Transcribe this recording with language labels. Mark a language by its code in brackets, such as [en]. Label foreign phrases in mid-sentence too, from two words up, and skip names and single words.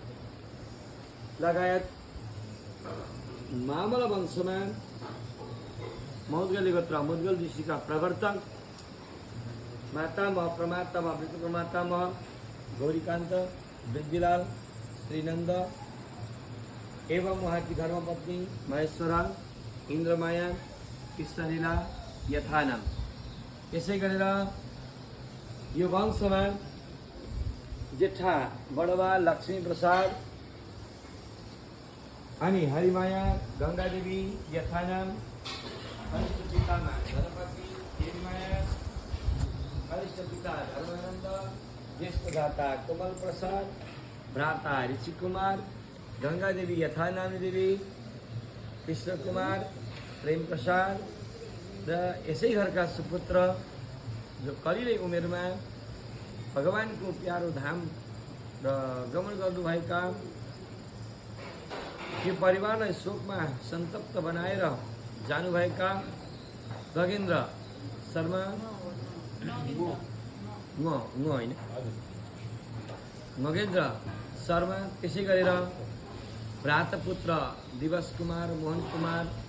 [ne] लगायत मामल वंशमा मौदगली गोत्र मुदगल ऋषिका प्रवर्तक मातामह प्रमातामह विष्णु प्रमातामह गौरीकांत, वृद्धिलाल, श्रीनंद एवं वहाँ की धर्मपत्नी महेश्वरा, इंद्रमाया, कृष्णलीला यथानाम। यसै गरेर यो वंशमा जेठा बडवा लक्ष्मी प्रसाद अनि हरिमाया, गंगादेवी यथानाम, कनिष्ठ पितामा धर्मपत्नी देवीमाया, कनिष्ठ पिता धर्मानंद, ज्येष्ठ भ्राता कोमल प्रसाद, भ्राता ऋषि कुमार, गंगादेवी यथानाम देवी, कृष्ण कुमार, प्रेम प्रसाद र यसै घरका सुपुत्र जो कलिलै उमेरमा भगवानको प्यारो धाम र गमन गर्नुभएका यो परिवारलाई शोकमा सन्तप्त बनाएर जानुभएका गगेन्द्र शर्मा होइन मगेन्द्र शर्मा, त्यसै गरेर भ्रातपुत्र दिवस कुमार, मोहन कुमार,